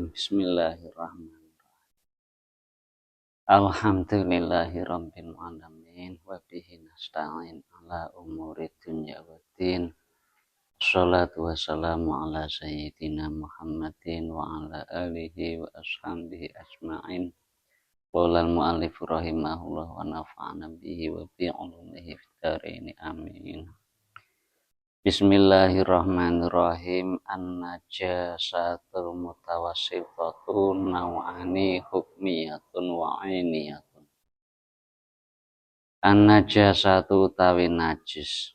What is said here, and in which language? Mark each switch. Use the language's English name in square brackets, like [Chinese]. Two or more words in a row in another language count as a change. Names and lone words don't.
[Arabic] بسم الله الرحمن الرحيم. الحمد لله رب العالمين وبه نستعين على أمور الدنيا والدين. الصلاة والسلام على سيدنا محمد وعلى آله وأصحابه أجمعين. قال المؤلف رحمه الله ونفعنا به وبعلومه في الدارين آمين. بسم الله الرحمن الرحيم. النجاسة المتوسطة نوعان حكمية وعينية. [Javanese] An-najasatu utawi najis.